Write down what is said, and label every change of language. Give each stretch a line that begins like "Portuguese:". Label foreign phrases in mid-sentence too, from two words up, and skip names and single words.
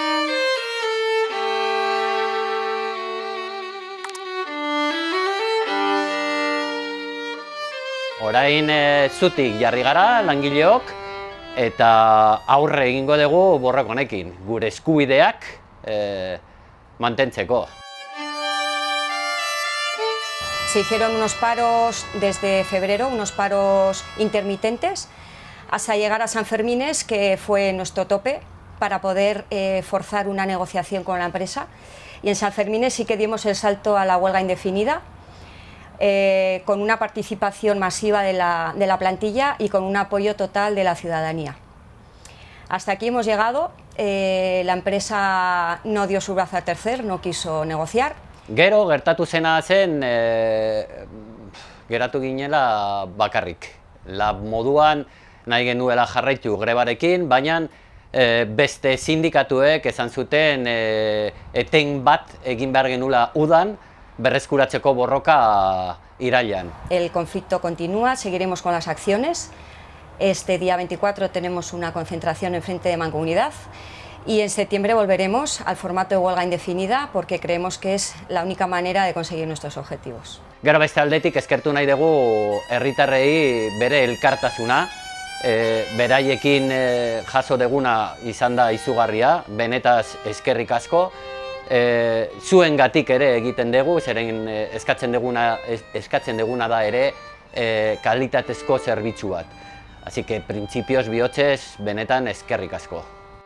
Basque: Orain zutik jarri gara langileok eta aurre egingo dugu borrok honekin, gure eskubideak mantentzeko.
Spanish: Se hicieron unos paros desde febrero, unos paros intermitentes, hasta llegar a San Fermines, que fue nuestro tope para poder forzar una negociación con la empresa. Y en San Fermines sí que dimos el salto a la huelga indefinida, con una participación masiva de la plantilla y con un apoyo total de la ciudadanía. Hasta aquí hemos llegado. La empresa no dio su brazo a torcer, no quiso negociar.
Basque: Gero gertatu zena zen, geratu ginela bakarrik. Lab moduan nahi genuela jarraitu grebarekin, baina beste sindikatuek esan zuten eten bat egin behar genula udan berreskuratzeko borroka irailean.
Spanish: El conflicto continúa, seguiremos con las acciones. Este día 24 tenemos una concentración en frente de Mancomunidad. Y en septiembre volveremos al formato de huelga indefinida porque creemos que es la única manera de conseguir nuestros objetivos.
Basque: Gero beste aldetik eskertu nahi dugu herritarrei bere elkartasuna, beraiekin jaso deguna izan da izugarria, benetaz eskerrik asko. Zuengatik ere egiten dugu, zeren eskatzen deguna da ere kalitatezko zerbitzu bat.
Spanish: Así que,
Basque: printzipioz bihotzez, benetan eskerrik asko.